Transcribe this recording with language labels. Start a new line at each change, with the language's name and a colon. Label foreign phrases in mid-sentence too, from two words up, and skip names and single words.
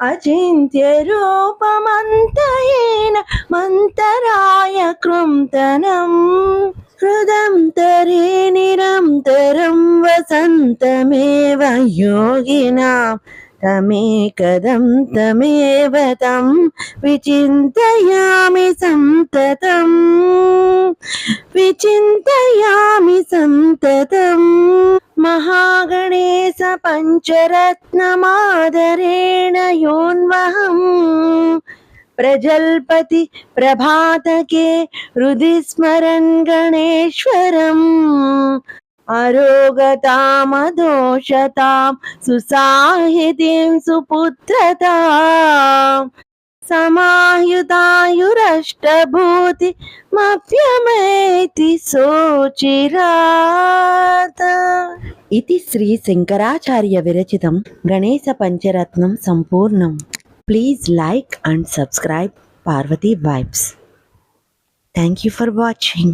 Sanskrit: అచింత్యరూపమంతహీన మంతరాయ కృంతనం హృదంతరే నిరంతరం వసంతమేవ యోగినాం తమేకదం తమేవ తం విచింతయామి సంతతం విచింతయామి సంతతం महागणेश पञ्चरत्नमादरेण योन्वहम् प्रजल्पति प्रभातके हृदि स्मरन् गणेश्वरम् अरोगतामदोषतां सुसाहितीं सुपुत्रताम् समायुतायुरष्टभूतिमप्यमेति सोचिरात इति श्री शंकराचार्य विरचितं गणेश पंचरत्नं संपूर्णम्.
English: Please like and subscribe Parvati Vibes. Thank you for watching.